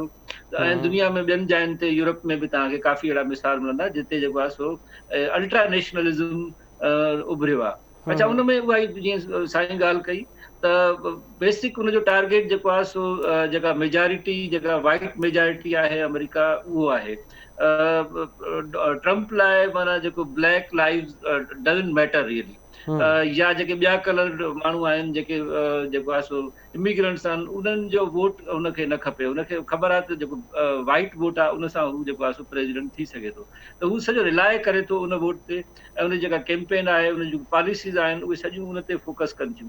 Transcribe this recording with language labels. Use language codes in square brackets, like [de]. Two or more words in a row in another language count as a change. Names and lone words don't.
[sd] ऐं दुनिया में ॿियनि जायुनि ते, यूरोप में बि तव्हांखे काफ़ी अहिड़ा मिसाल मिलंदा जिते जेको आहे सो [en] ultra nationalism [sd] उभरियो आहे। अच्छा उन में उहा जीअं साईं ॻाल्हि कई त बेसिक हुनजो टारगेट जेको आहे सो जेका मेजॉरिटी, जेका [en] white majority [sd] आहे अमेरिका, उहो आहे। ट्रम्प लाइ माना जेको [en] black lives doesn't matter really, [sd] या जेके ॿिया कलर माण्हू आहिनि जेके जेको आहे सो इमिग्रेंट्स आहिनि उन्हनि जो वोट उनखे न खपे, उनखे ख़बर आहे त जेको [en] white vote [sd] आहे उन सां हू जेको आहे सो प्रेसिडेंट थी सघे थो, त हू सॼो रिलाए करे थो उन वोट ते, ऐं उन जेका कैंपेन आहे उन जूं पॉलिसीज़ आहिनि उहे सॼियूं उन ते फोकस कनि थियूं।